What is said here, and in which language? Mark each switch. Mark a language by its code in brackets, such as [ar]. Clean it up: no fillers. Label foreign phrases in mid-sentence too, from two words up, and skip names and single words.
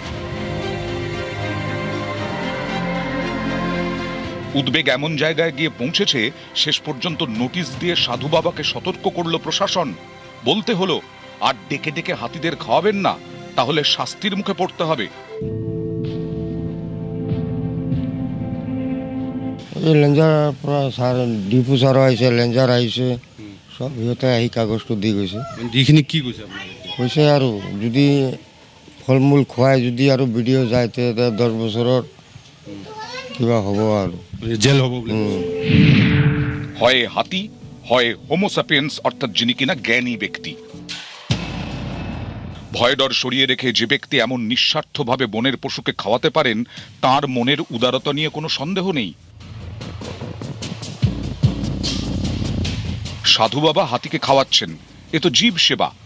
[bn] উদ্বেগ এমন জায়গায় গিয়ে পৌঁছেছে শেষ পর্যন্ত নোটিশ দিয়ে সাধু বাবাকে সতর্ক করল প্রশাসন। বলতে হলো আর ডেকে ডেকে হাতিদের খাওয়াবেন না, তাহলে শাস্তির মুখে পড়তে হবে। [as] লেঞ্জাৰ পৰা ছাৰ ডিপু ছাৰো আহিছে, লেঞ্জাৰ আহিছে, চব সিহঁতে আহি কাগজটো দি গৈছে। যিখিনি কি কৈছে কৈছে আৰু যদি ফল মূল খুৱাই যদি আৰু ভিডিঅ' যায় তেতিয়া 10 বছৰৰ কিবা হ'ব আৰু জেল হ'ব। [bn] হয় হাতি, হয় হোমোসাপিয়েন্স, অর্থাৎ যিনি কিনা জ্ঞানী ব্যক্তি। ভয় ডর সরিয়ে রেখে যে ব্যক্তি এমন নিঃস্বার্থভাবে বনের পশুকে খাওয়াতে পারেন তার মনের উদারতা নিয়ে কোনো সন্দেহ নেই। সাধু বাবা হাতিকে খাওয়াচ্ছেন, এ তো জীব সেবা।